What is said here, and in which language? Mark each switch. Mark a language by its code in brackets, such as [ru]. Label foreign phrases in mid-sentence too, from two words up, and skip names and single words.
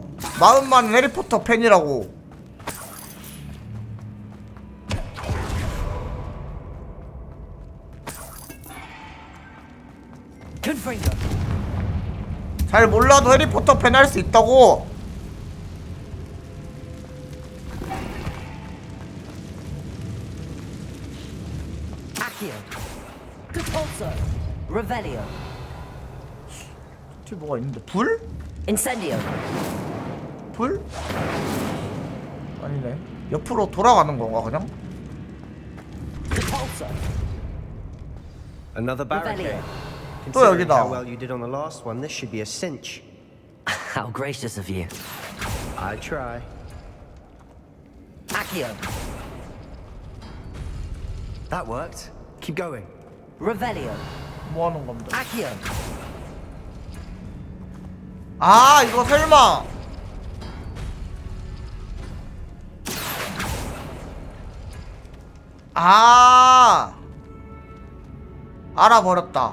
[ko] 마음만은 해리포터 팬이라고. 잘 몰라도 해리포터 팬 할 수 있다고. Accio. Compulso. Revelio. 뒤에 뭐가 있는데? 불? Incendio. 불? 아니네. 옆으로 돌아가는 건가 그냥? Compulso. [en] Another barricade. [ko] 또 [en] Considering [ko] 여기다. [en] how well you did on the last one, this should be a cinch. How gracious of you. I try. Accio. That worked. Keep going. Revelio. [ko] 뭐 하는 겁니다. Accio. 아, 이거 설마. 아, 알아버렸다.